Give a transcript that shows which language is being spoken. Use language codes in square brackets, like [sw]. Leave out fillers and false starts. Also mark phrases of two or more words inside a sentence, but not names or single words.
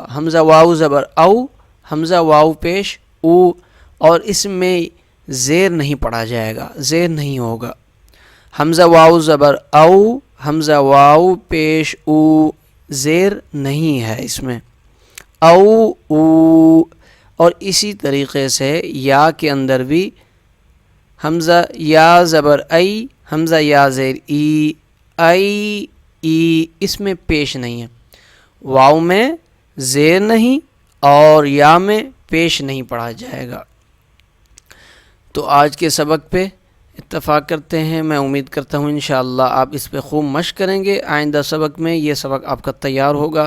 [ur] حمزہ واو زبر او، حمزہ واو پیش او، اور اس میں زیر نہیں پڑھا جائے گا، زیر نہیں ہوگا. حمزہ واو زبر او، حمزہ واو پیش او، زیر نہیں ہے اس میں، او او. اور اسی طریقے سے یا کے اندر بھی حمزہ یا زبر ای، حمزہ یا زیر ای، ای ای، اس میں پیش نہیں ہے. واو میں زیر نہیں اور یا میں پیش نہیں پڑھا جائے گا. تو آج کے سبق پہ اتفاق کرتے ہیں. میں امید کرتا ہوں انشاءاللہ آپ اس پہ خوب مشق کریں گے. آئندہ سبق میں یہ سبق آپ کا تیار ہوگا.